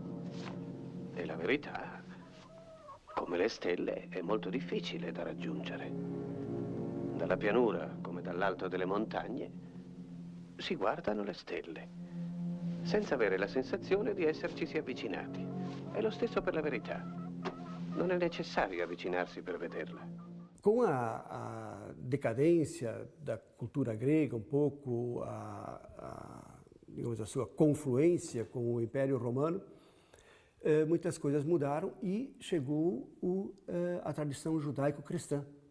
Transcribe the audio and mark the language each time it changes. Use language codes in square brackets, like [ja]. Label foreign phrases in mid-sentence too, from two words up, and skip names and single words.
[it] E la verità, come le stelle, è molto difficile da raggiungere. Dalla pianura, come dall'alto delle montagne, si guardano le stelle, senza avere la sensazione di essercisi avvicinati. È lo stesso per la verità. Non è necessario avvicinarsi per vederla. [pt] Com a decadência da cultura grega, um pouco digamos, a sua confluência com o Império Romano, muitas coisas mudaram e chegou a tradição judaico-cristã.